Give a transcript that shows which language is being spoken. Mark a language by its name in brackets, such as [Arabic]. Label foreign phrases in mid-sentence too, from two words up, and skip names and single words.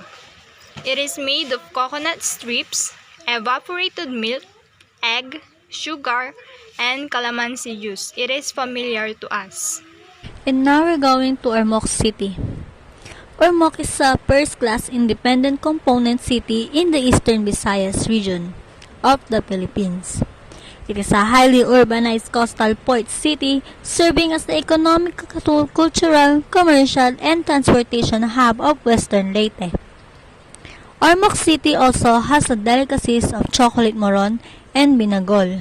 [English] It is made of coconut strips, evaporated milk, egg, sugar, and calamansi juice. It is familiar to us. And now we're going to Ormoc City. Ormoc is a first-class independent component city in the eastern Visayas region of the Philippines. It is a highly urbanized coastal port city serving as the economic, cultural, commercial, and transportation hub of Western Leyte. Ormoc City also has the delicacies of chocolate moron and binagol.